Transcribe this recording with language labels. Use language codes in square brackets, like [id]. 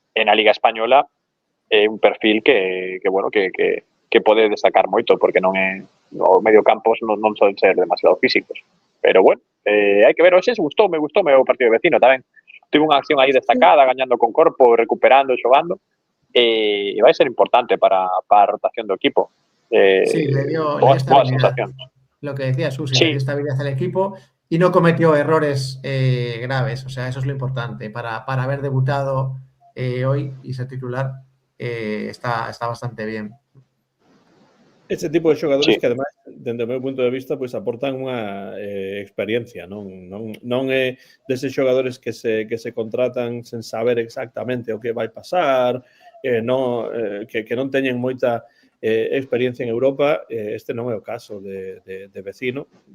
[gl] En a Liga Española é un perfil que bueno, que pode destacar moito, porque non é, os mediocampos non solen ser demasiado físicos, pero bueno, hai que ver. Hoxe gustoume o partido de Vecino tamén, tivo unha acción aí destacada, gañando con corpo, recuperando, xogando, e vai ser importante para a rotación do equipo. [es] Sí, le dio estabilidad. Lo que decía Susi, le dio estabilidad al equipo y no cometió errores graves. O sea, eso es lo importante. Para haber debutado hoy y ser titular, está bastante bien. [gl] Ese tipo de xogadores que, además, dende o meu punto de vista, pois aportan unha experiencia, non é deses xogadores que se contratan sen saber exactamente o que vai pasar, que non teñen moita experiencia en Europa. Este non é o caso de Vecino.